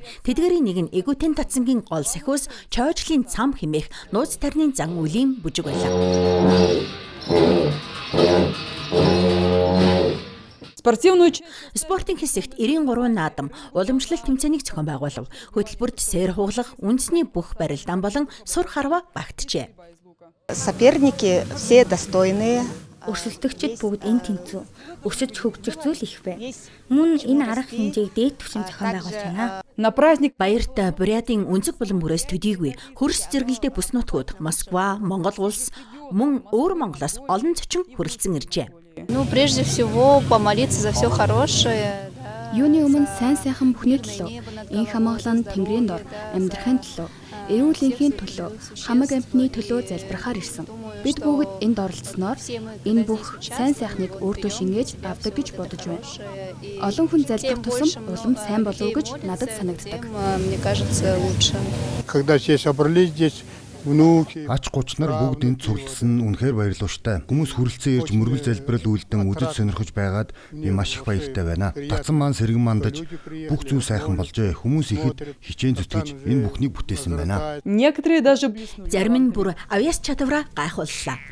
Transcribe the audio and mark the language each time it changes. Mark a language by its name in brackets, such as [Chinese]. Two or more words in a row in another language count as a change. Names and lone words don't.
[Mongolian] Тэдгээрийн нэг нь Эгүүтэн Дацангийн гол сахиус Чойжлын цам хэмээх нууц тарны зан үлийн бүжиг байлаа. Спортын хэсэгт 93 наадам уламжлалт тэмцээнийг зохион байгуулав. Хөтөлбөрт сээр хугалах, үндэсний бүх барилдаан болон сур харва багтжээ. [Russian] Соперники все достойные. [Mongolian] Өрсөлдөгчид бүгд энэ тэнцүү. Өсөж хөгжих зүйл их бай. Мөн энэ арга хэмжээг дээд түвшин зохион байгуулж байна. Баярт Бурятын өнцөг булан бүрээс төдийгүй хөрс зэрэгэлдээ бүс нутгууд Москва, Монгол улс мөн өөр Монголоос олон зочин хүрэлцэн иржээ. [Russian] Прежде всего помолиться за все хорошее. [Mongolian] Юуны өмнө сайн сайхан бүхний төлөө, энх хамгаалан Тэнгэрийн дор амьдрахын төлөө, эрүүл энхийн төлөө, хамаг амьтны төлөө залбирахаар ирсэн. Бид бүгд энд оролцсноор энэ бүх сайн сайхныг өөртөө шингээж авдаг гэж бодож байна. Олон хүн залбирах тусам улам сайн болов гэж надад санагддаг. [Russian] Мне кажется, лучше. Когда все собрались здесь, [Mongolian] Ач гучнаар бүгд энд цугласан үнэхээр баярлууштай. Хүмүүс хүрэлцэн ирж мөргөл залбирал үйлдэн үдэд сонирхож байгаад би маш их баяртай байна. Дацан маань сэргэн мандаж бүх зүйл сайхан болжээ. Хүмүүс ихэд хичээн зүтгэж энэ бүхнийг бүтээсэн байна. Зарим нь бүр авьяас чадвараа гайхууллаа.